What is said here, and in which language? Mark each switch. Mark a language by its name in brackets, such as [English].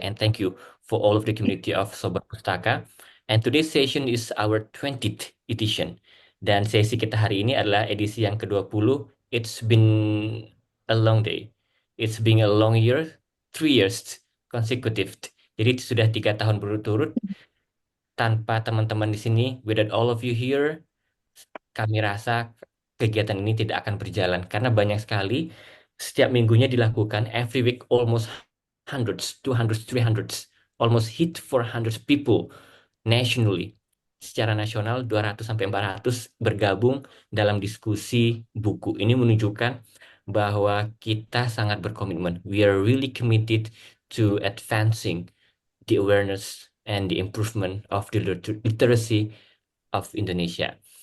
[English] And thank you for all of the community of Sobat Pustaka. And today's session is our 20th edition. [Indonesian] Dan sesi kita hari ini adalah edisi yang ke-20. [English] It's been a long day. It's been a long year, 3 years consecutive. [Indonesian] Jadi sudah 3 tahun berturut-turut tanpa teman-teman di sini. [English] Without all of you here, [Indonesian] kami rasa kegiatan ini tidak akan berjalan karena banyak sekali setiap minggunya dilakukan [English] every week almost hundreds, 200, 300, almost hit 400 people nationally. [Indonesian] Secara nasional 200 sampai 400 bergabung dalam diskusi buku. Ini menunjukkan bahwa kita sangat berkomitmen. [English] We are really committed to advancing the awareness and the improvement of the literacy of Indonesia.